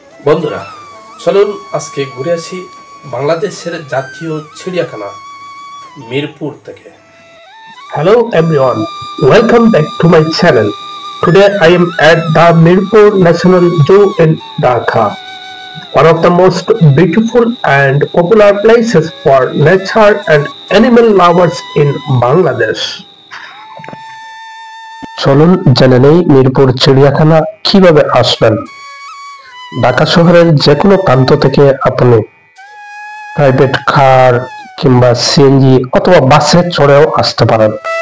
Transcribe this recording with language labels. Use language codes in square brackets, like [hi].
[bn] বন্ধুরা, চলুন আজকে ঘুরে আসি বাংলাদেশের জাতীয় চিড়িয়াখানা মিরপুর থেকে। [en] Hello everyone, welcome back to my channel. Today I am at the Mirpur National Zoo in Dhaka, one of the most beautiful and popular places for nature and animal lovers in Bangladesh. [bn] চলুন জেনে নেই মিরপুর চিড়িয়াখানা কিভাবে আসবেন। ঢাকা শহরের যে কোনো প্রান্ত থেকে আপনি প্রাইভেট কার কিংবা সিএনজি অথবা বাসে চড়েও আসতে পারেন।